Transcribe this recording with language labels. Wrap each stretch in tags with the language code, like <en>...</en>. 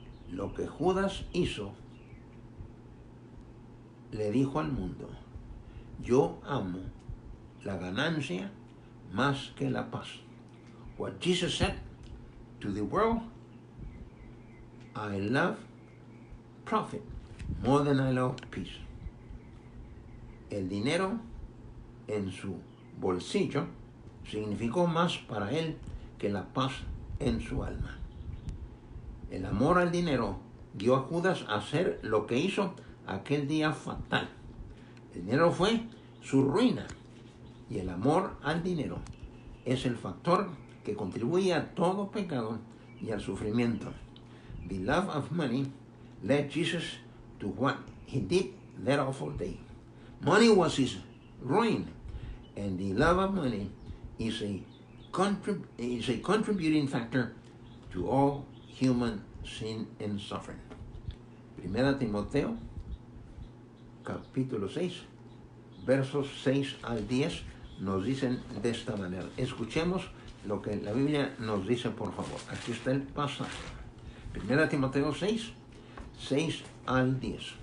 <es>Lo que Judas hizo, le dijo al mundo, yo amo la ganancia más que la paz.</es> <en>What Jesus said to the world, I love profit more than I love peace.</en> <es>El dinero en su bolsillo significó más para él que la paz en su alma. El amor al dinero guió a Judas a hacer lo que hizo aquel día fatal. El dinero fue su ruina, y el amor al dinero es el factor que contribuye a todo pecado y al sufrimiento.</es> <en>The love of money led Jesus to what he did that awful day. Money was his ruin, and the love of money is a contributing factor to all human sin and suffering.</en> <es>Primera Timoteo, capítulo 6, versos 6 al 10, nos dicen de esta manera. Escuchemos lo que la Biblia nos dice, por favor. Aquí está el pasaje. Primera Timoteo 6, 6 al 10.</es>